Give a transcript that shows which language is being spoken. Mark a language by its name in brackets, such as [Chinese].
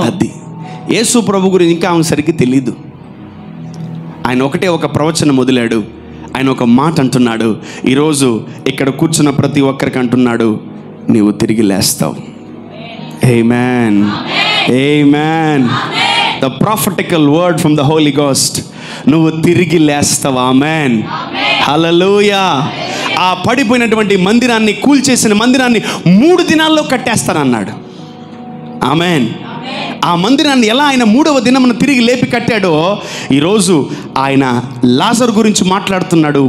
[Telugu] అది యేసు ప్రభు గురించి ఇంకా ఆమె సరిగ్గా తెలీదు. ఆయన ఒకటే ఒక ప్రవచనం వదిలాడు. ఆయన ఒక మాట అంటున్నాడు. ఈరోజు ఇక్కడ కూర్చున్న ప్రతి ఒక్కరికి అంటున్నాడు, నీవు తిరిగి లేస్తావు. [English] Amen. Amen. The prophetical word from the Holy Ghost. [Telugu] నువ్వు తిరిగి లేస్తావు. ఆమెన్. హల్లెలూయా. ఆ పడిపోయినటువంటి మందిరాన్ని, కూల్చేసిన మందిరాన్ని 3 దినాల్లో కట్టేస్తానన్నాడు. ఆమెన్. ఆ మందిరాన్ని ఎలా ఆయన 3వ దినమున తిరిగి లేపి కట్టాడో, ఈరోజు ఆయన లాజరు గురించి మాట్లాడుతున్నాడు.